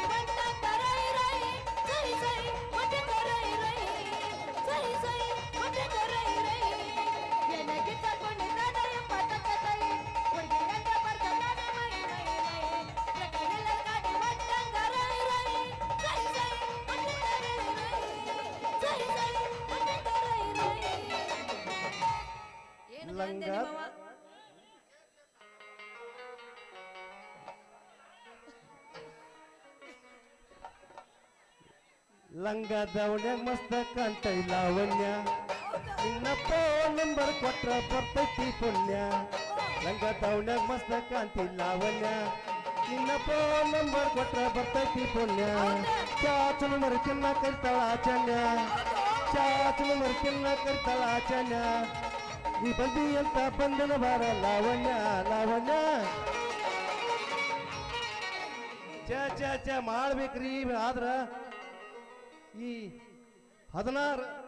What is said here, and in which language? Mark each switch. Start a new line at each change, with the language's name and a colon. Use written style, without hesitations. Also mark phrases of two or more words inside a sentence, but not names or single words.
Kannada: ಬಂದ ರೈ ರೈ ಸೈ ಸೈ ಮತ್ತೆ ರೈ ರೈ ಸೈ ಸೈ ಮತ್ತೆ ರೈ ರೈ ಏನ ಗಿಚ್ಚಕ್ಕೊಂಡು ತಾನು ಯಪ್ಪ ತಕ್ಕತೈ ಹುಡುಗಿಯಂಗ ಬರ್ತಾನ ಮೈ ಮೈ ಮೈ ಕೈಯಿಲ್ಲ ಗಾಡಿ ಬಂದ ರೈ ರೈ ಸೈ ಸೈ ಮತ್ತೆ ರೈ ರೈ ಸೈ ಸೈ ಮತ್ತೆ ರೈ ರೈ ಲಂಗ ಲಂಗ ದವಣ್ಯಾಗ ಮಸ್ತ ಕಾಣ್ತೈ ಲಾವಣ್ಯ ನಿನ್ನ
English: phone number
Kannada: ಕೊಟ್ರ ಬರ್ತೈತಿ ಪುಣ್ಯ ಲಂಗ ದವಣ್ಯಾಗ ಮಸ್ತ ಕಾಂತಿ ಲಾವಣ್ಯ ನಿನ್ನ
English: phone number
Kannada: ಕೊಟ್ರ ಬರ್ತೈತಿ ಪುಣ್ಯ ಚಾಚನ ಮರಿಕಿನ್ನ ಕರಿತಾಳ ಆಚನ್ಯ ಚಾಚನ ಮರಿಕಿನ್ನ ಕರಿತಾಳ ಆಚನ್ಯ ಈ ಬಂದಿ ಅಂತ ಬಂದನ ಬಾರ ಲಾವಣ್ಯ ಲಾವಣ್ಯ ಚ ಚ ಚ ಮಾಡ್ಬೇಕ್ರಿ ಆದ್ರ ಈ 16